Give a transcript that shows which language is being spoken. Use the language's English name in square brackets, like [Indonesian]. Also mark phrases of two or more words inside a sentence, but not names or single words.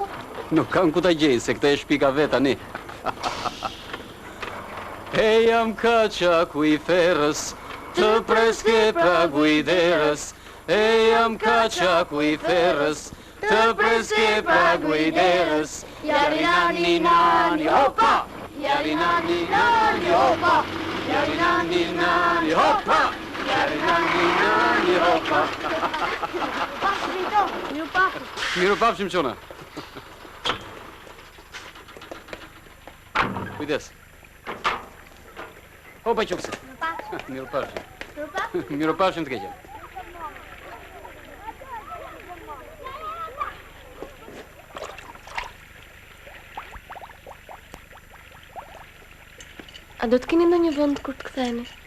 [Albanian] Nuk kam ku ta gjej, se këtë e shpika vet tani. E jam kaqa ku i ferrës, të preske pragu i derës. E jam kaqa ku i ferrës, të preske pragu i derës. Jari nani nani hopa, jari nani nani hopa, jari nani nani hopa, jari nani nani hopa. Miru papi. Miru pafshim qona. Kujdes. Hopa qofse. Miru pafshim. Miru pafshim të keqen. A do të keni ndonjë vend kur të ktheheni?